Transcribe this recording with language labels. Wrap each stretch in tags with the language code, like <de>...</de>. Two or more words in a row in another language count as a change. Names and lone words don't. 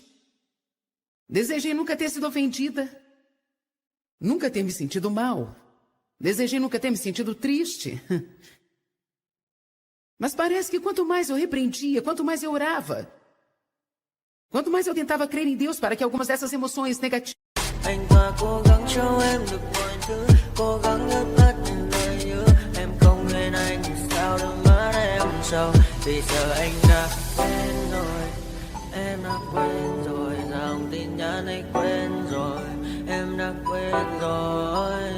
<pt>Desejei nunca ter sido ofendida. Nunca ter me sentido mal. Desejei nunca ter me sentido triste. Mas parece que quanto mais eu repreendia, quanto mais eu orava, quanto mais eu tentava crer em Deus para que algumas dessas emoções negativas...</pt> <vi>Anh và cố gắng cho em được mọi thứ, cố gắng ướp hết những lời nhớ. Em không quên anh sao đôi mắt em sầu. Vì giờ anh đã quên rồi, em đã quên rồi. Dòng tin nhắn anh quên rồi, em đã quên rồi.</vi>